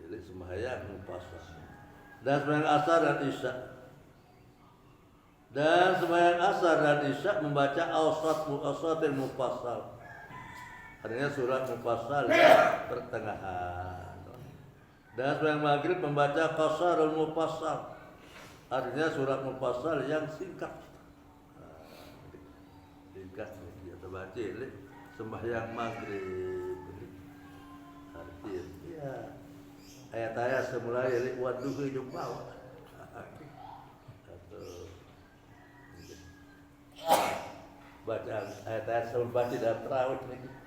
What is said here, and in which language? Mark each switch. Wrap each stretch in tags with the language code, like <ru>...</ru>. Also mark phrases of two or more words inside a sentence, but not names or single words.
<ms>Jadi sembahyang mufassal. Dan sembahyang asar dan isya. Dan sembahyang asar dan isya membaca</ms> <ar>awsatil mufassal.</ar> <ms>Artinya surat mufassal yang pertengahan. Dan sembahyang maghrib membaca</ms> <ar>qasarul mufassal.</ar> <ms>Artinya surat mufassal yang singkat. Singkat kita baca sembahyang maghrib. Artinya ya, ayat-ayat semula ya waduh jumpa. Baca ayat-ayat sebelum baca dalam terawih ini.</ms>